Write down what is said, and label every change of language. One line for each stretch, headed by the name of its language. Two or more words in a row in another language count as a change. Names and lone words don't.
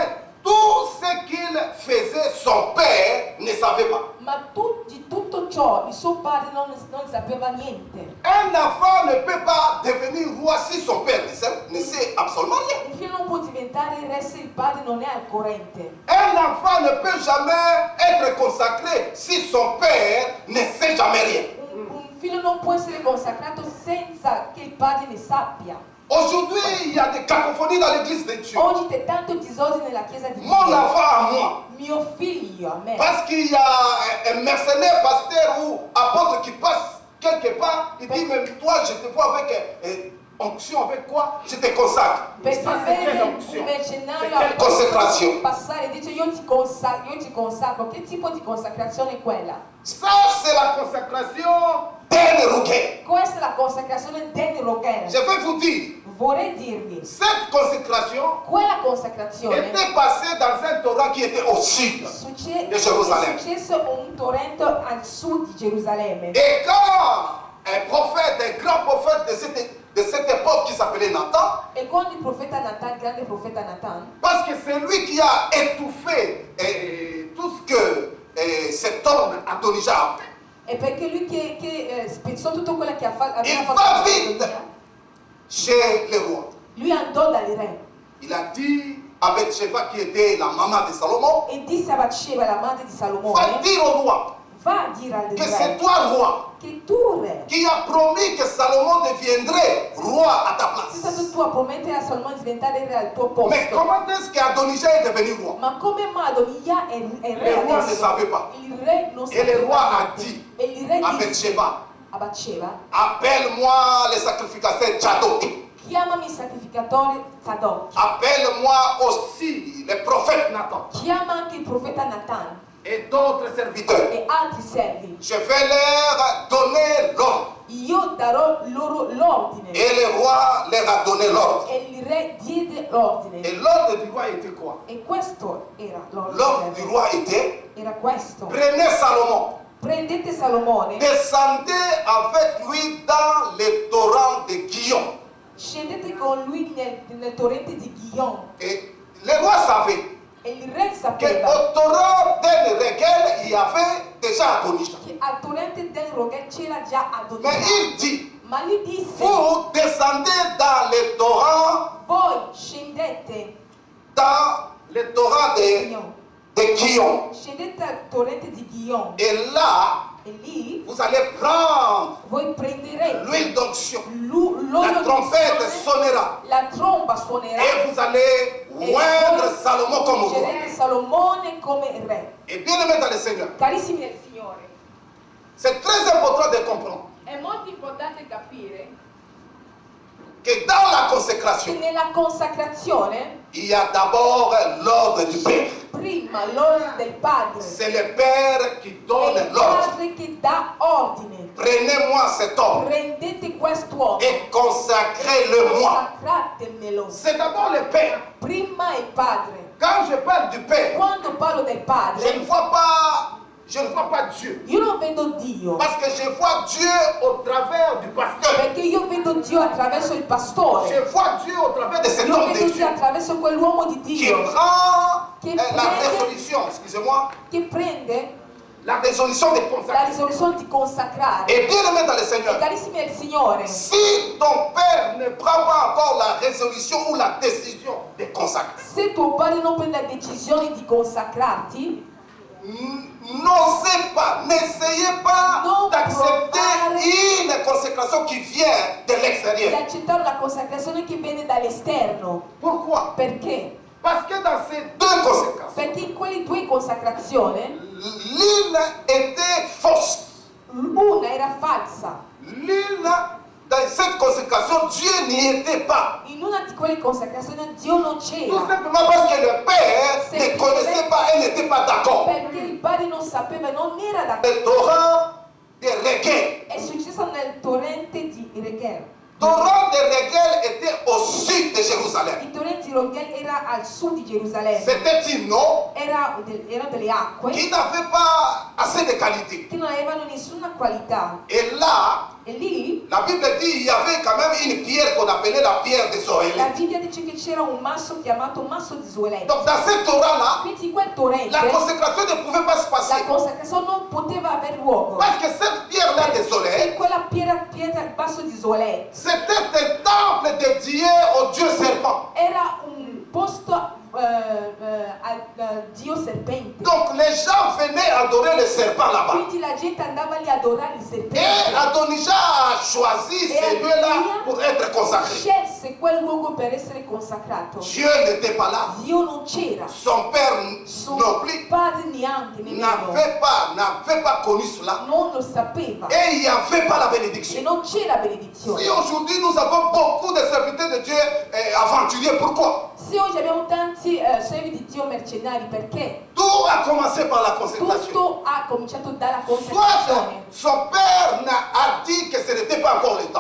French: Mais tout ce qu'il faisait son père ne savait pas.
Italian: Ma di tutto ciò il suo padre non sapeva niente.
French: Un enfant ne peut pas devenir roi si son père ne sait absolument rien.
Italian: Un figlio non può diventare re se il padre non è al corrente.
French: Un enfant ne peut jamais être consacré si son père ne sait jamais rien.
Italian: Un figlio non può essere consacrato senza che il padre ne sappia.
French: Aujourd'hui, il y a des cacophonies dans l'église de Dieu.
Italian: Oggi c'è tanto disordine nella chiesa di
French: Mon
Italian: Dio.
French: enfant à moi.
Italian: Mio figlio a me.
French: Parce qu'il y a un mercenaire, pasteur ou apôtre qui passe quelque part, il dit, mais toi, je te vois avec onction, avec quoi? Je te consacre.
Italian: Perché vede un mercenario
French: Consacration.
Italian: passare e dice io ti consacro. Che tipo di consacrazione è quella?
French: Ça, c'est la consacration d'un rouquet.
Italian: Questa è la consacrazione del
French: Je
Italian: Rogel.
French: vais vous dire,
Italian: Vorrei dirvi,
French: cette consacration
Italian: quella consacrazione
French: était passée dans un torrent qui était au sud.
Italian: è Gerusalemme. successo un torrento al sud di Gerusalemme.
French: Et quand un prophète, un grand prophète de cette époque qui s'appelait Nathan,
Italian: E quando il profeta Nathan, il grande profeta Nathan,
French: parce que c'est lui qui a étouffé tout ce que cet homme Adonijah a fait.
Italian: è perché lui che spezzò tutto quello che aveva
French: Il
Italian: fatto
French: va
Italian: con
French: vite
Italian: Adonia.
French: chez le roi.
Italian: Lui andò dal re
French: Il a dit à Bathsheba qui était la maman de Salomon,
Italian: e disse a Batsheba, la madre di
French: va
Italian: Salomone,
French: dire au roi
Italian: va a dire al
French: que c'est
Italian: re
French: toi roi
Italian: che tu re
French: qui a promis que Salomon deviendrait roi à ta
Italian: sei stato
French: place.
Italian: tu a promettere a Salomone di diventare re al tuo
French: Mais
Italian: posto.
French: comment est-ce qu'Adonijah est devenu roi?
Italian: Ma come mai Adonia è re
French: Le roi ne
Italian: adesso?
French: savait pas.
Italian: Il re non
French: Et le roi
Italian: sapeva
French: a
Italian: niente.
French: dit
Italian: E il re
French: à
Italian: disse
French: Bathsheba,
Italian: a Batsheba,
French: appelle-moi les sacrificateurs Tchadok.
Italian: chiamami il sacrificatore Zadok,
French: Appelle-moi aussi les prophètes Nathan
Italian: chiama anche il profeta Nathan
French: et d'autres serviteurs.
Italian: e altri servi.
French: Je vais leur donner l'ordre.
Italian: Io darò loro l'ordine.
French: Et le roi leur a donné l'ordre.
Italian: E il re diede
French: Et
Italian: l'ordine.
French: l'ordre du roi était quoi?
Italian: E questo era
French: L'ordre
Italian: l'ordine.
French: du roi était,
Italian: Era questo.
French: prenez Salomon,
Italian: Prendete Salomone,
French: descendez avec lui dans les torrents de Guillaume.
Italian: scendete con lui nel torrente di Ghion.
French: Et le roi savait
Italian: E il re
French: qu'au
Italian: sapeva
French: torrent d'El Regel, il y avait déjà Adonijah.
Italian: che al torrente del Rogel c'era già
French: Mais
Italian: Adonia.
French: il dit,
Italian: Ma lui disse,
French: vous descendez dans les torrents
Italian: voi scendete
French: de Guillaume.
Italian: scendete al torrente di Ghion.
French: Et là,
Italian: E lì
French: vous allez prendre
Italian: voi prenderete
French: l'huile d'onction.
Italian: l'olio
French: La
Italian: di
French: trompette
Italian: unzione,
French: sonnera.
Italian: la tromba suonerà
French: Et vous allez oindre Salomon comme roi.
Italian: ungerete Salomone come re.
French: Et bien aimé dans le Seigneur,
Italian: Carissimi del Signore,
French: c'est très important de comprendre
Italian: è molto importante capire
French: que dans la
Italian: che
French: consécration,
Italian: nella consacrazione
French: il y a d'abord l'ordre du Père.
Italian: prima l'ordine del Padre
French: C'est le Père qui
Italian: è
French: donne
Italian: il
French: l'ordre.
Italian: Padre che dà ordine.
French: Prenez-moi cet homme
Italian: Prendete quest'uomo
French: et consacrez-le-moi.
Italian: consacratemelo.
French: C'est d'abord le Père.
Italian: Prima il Padre.
French: Quand je parle du Père,
Italian: Quando parlo del
French: je ne
Italian: Padre,
French: vois pas Dieu.
Italian: io non vedo Dio,
French: Parce que je vois Dieu au travers du pasteur.
Italian: perché io vedo Dio attraverso il pastore.
French: Je vois Dieu au travers de cet
Italian: Io
French: homme de
Italian: vedo Dio
French: Dieu
Italian: attraverso quell'uomo di
French: qui
Italian: Dio
French: prend
Italian: Qui
French: la
Italian: prende-
French: résolution, excusez-moi,
Italian: che prende
French: la résolution de
Italian: la
French: consacrer.
Italian: risoluzione di consacrare.
French: Et bien aimé dans le
Italian: E
French: Seigneur,
Italian: carissimi del Signore,
French: si ton Père ne prend pas encore la résolution ou la décision de consacrer,
Italian: se tuo padre non prende la decisione di consacrarti,
French: n'osez pas, n'essayez pas
Italian: Non
French: d'accepter
Italian: provare-
French: une consécration qui vient de
Italian: di
French: l'extérieur.
Italian: accettare una consacrazione che viene dall'esterno.
French: Pourquoi?
Italian: Perché?
French: Parce que dans ces deux conséquences,
Italian: Perché in quelle due consacrazioni,
French: l'une était fausse.
Italian: una era falsa.
French: L'une, dans cette consécration, Dieu n'y était pas.
Italian: In una di quelle consacrazioni Dio non
French: Tout
Italian: c'era.
French: simplement parce que le Père ne connaissait pas et n'était pas d'accord.
Italian: Perché il padre non sapeva e non era d'accordo.
French: Le torrent de Regel.
Italian: È successo nel torrente di Regel.
French: Torrent de Regel était au sud de Jérusalem.
Italian: Il torrente di Regel era al sud di Gerusalemme.
French: C'était une eau
Italian: Erano delle acque
French: qui n'avait pas assez de qualité.
Italian: che non avevano nessuna qualità.
French: Et là,
Italian: E lì
French: la Bible dit il y avait quand même une pierre qu'on appelait la pierre des
Italian: la
French: Zoélètes.
Italian: Bibbia dice che c'era un masso chiamato masso di Zoelete.
French: Donc dans cette Torah-là,
Italian: Quindi in quel torrente
French: la consécration ne pouvait pas se
Italian: la
French: passer.
Italian: consacrazione non poteva aver luogo.
French: Parce que cette pierre-là des
Italian: E
French: Zoélètes,
Italian: quella pietra il masso di Zoelete
French: c'était un temple dédié au Dieu serpent.
Italian: era un posto al dio serpente.
French: Donc les gens venaient adorer le serpent là-bas.
Italian: Quindi la gente andava lì a adorare il
French: Et
Italian: serpente.
French: Adonijah a choisi ces lieux-là pour être consacrés.
Italian: Scelse quel luogo per essere consacrato.
French: Dieu n'était pas là.
Italian: Dio non c'era.
French: Son père
Italian: Suo
French: non plus
Italian: padre neanche, nemmeno.
French: n'avait pas connu cela.
Italian: Non lo sapeva.
French: Et il n'y avait pas la
Italian: E
French: bénédiction.
Italian: non c'era benedizione.
French: Si aujourd'hui nous avons beaucoup de serviteurs de Dieu aventuriers, pourquoi?
Italian: Se oggi abbiamo tanti servi di Dio mercenari, perché
French: Tout a commencé par la consécration.
Italian: tutto ha cominciato dalla
French: Soit
Italian: consacrazione.
French: son père a dit que ce n'était pas encore le temps.